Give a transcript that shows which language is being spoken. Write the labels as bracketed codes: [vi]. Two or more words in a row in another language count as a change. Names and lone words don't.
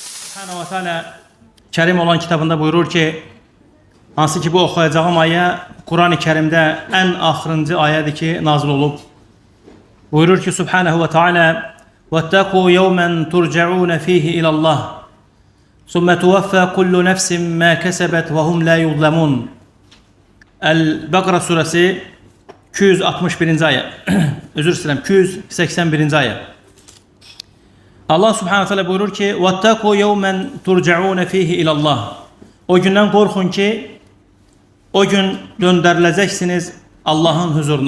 [ar] سبحانه وتعالى [az] Kerim olan kitabında buyurur ki, hansı ki bu oxuyacağım ayə Kur'an-ı Kerimdə ən axırıncı ayədir ki, nazil olub. Buyurur ki, [ar] سبحانه وتعالى وَاتَّقُوا يَوْمًا تُرْجَعُونَ فِيهِ إِلَى اللّٰهِ ثُمَّ تُوَفَّى كُلُّ نَفْسٍ مَا كَسَبَتْ وَهُمْ لَا يُظْلَمُونَ. [az] El-Bəqara suresi 261. ayə. Özür istəyirəm, 281. ayə. Allah [ar] سبحانه تعالى [az] buyurur ki: [ar] "واتقوا يوما ترجعون فيه إلى الله." [az] O gündən qorxun ki, o gün döndəriləcəksiniz Allahın huzuruna.